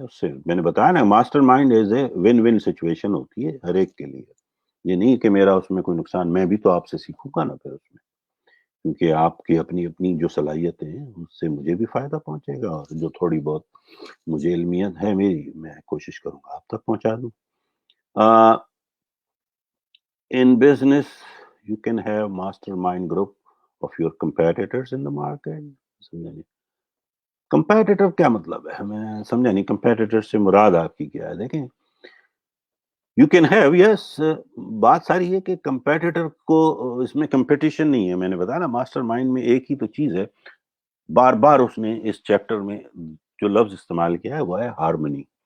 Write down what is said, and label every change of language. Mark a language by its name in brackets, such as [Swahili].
[Urdu] اس سے میں نے بتایا نا، master mind [English] is a one one [Urdu] situation ہوتی ہے ہر ایک کے لیے. یہ نہیں کہ میرا اس میں کوئی نقصان، میں بھی تو آپ سے سیکھوں گا نا پھر اس میں، کیونکہ آپ کی اپنی اپنی جو صلاحیتیں ہیں اس سے مجھے بھی فائدہ پہنچے گا، اور جو تھوڑی بہت مجھے علمیت ہے میری، میں کوشش کروں گا آپ تک پہنچا دوں. [English] In business, you can have mastermind group of your competitors in the market. [Urdu] سمجھا نہیں؟ کمپیٹیٹر کیا مطلب ہے؟ ہمیں سمجھا نہیں. کمپیٹیٹر سے مراد آپ کی کیا ہے؟ دیکھیں، [English] You can have, yes. [Urdu] بات ساری ہے کہ کمپیٹیٹر کو اس میں کمپٹیشن نہیں ہے. میں نے بتایا نا، ماسٹر مائنڈ میں ایک ہی تو چیز ہے. بار بار اس نے اس چیپٹر میں جو لفظ استعمال کیا ہے وہ ہے ہارمنی.